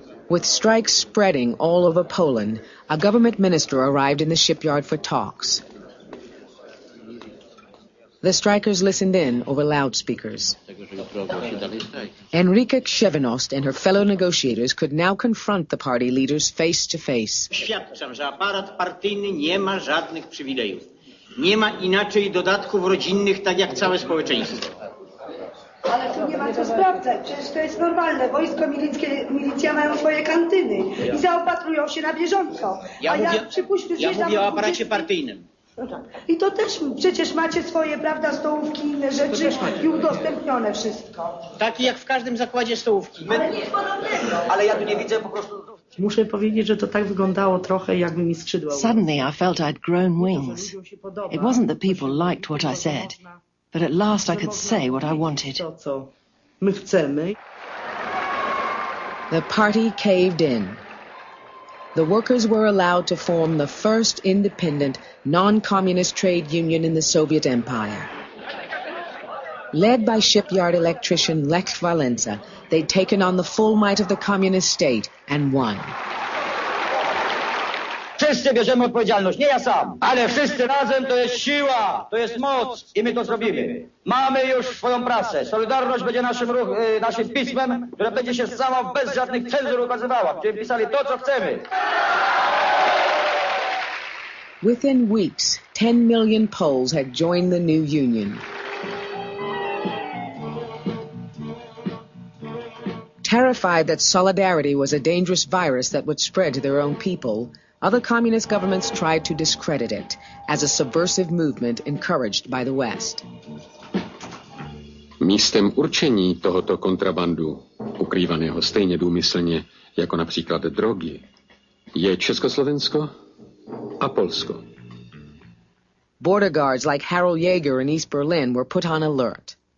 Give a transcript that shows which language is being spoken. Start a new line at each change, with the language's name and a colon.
English: With strikes spreading all over Poland, a government minister arrived in the shipyard for talks. The strikers listened in over loudspeakers. Enrique Krzewinost and her fellow negotiators could now confront the party leaders face to face.
Polish: Świadczam, że aparat partyjny nie ma żadnych przywilejów. Nie ma inaczej dodatków rodzinnych, tak jak całe społeczeństwo. Ale tu nie ma co sprawdzać, przecież to jest normalne. Wojsko milicja mają swoje kantyny i zaopatrują się na bieżąco. Ja mówię o aparacie partyjnym. No tak. I to też przecież macie swoje, prawda, stołówki, inne rzeczy i udostępnione wszystko. Takie jak w każdym zakładzie stołówki. Ale nic podobnego. Ale ja tu nie widzę po prostu... Muszę powiedzieć, że to tak wyglądało trochę, jakby mi skrzydła.
English: Suddenly I felt I'd grown wings. It wasn't that people liked what I said, but at last I could say what I wanted.
Polish: To, co my chcemy.
English: The party caved in. The workers were allowed to form the first independent, non-communist trade union in the Soviet Empire. Led by shipyard electrician Lech Walesa, they'd taken on the full might of the communist state and won.
Polish: Wszyscy bierzemy odpowiedzialność, nie ja sam, ale wszyscy razem to jest siła, to jest moc i my to zrobimy. Mamy już swoją prasę. Solidarność będzie naszym pismem, które będzie się samo bez żadnych cenzur ukazywała. Będziemy pisali to, co chcemy.
English: Within weeks, 10 million Poles had joined the new union. Terrified that solidarity was a dangerous virus that would spread to their own people, other communist governments tried to discredit it as a subversive movement encouraged by the West.
Czech: Místem určení tohoto kontrabandu, ukrývaného stejně důmyslně jako například drogy, je Československo a Polsko.
English: Border guards like Harold Jaeger in East Berlin were put on alert.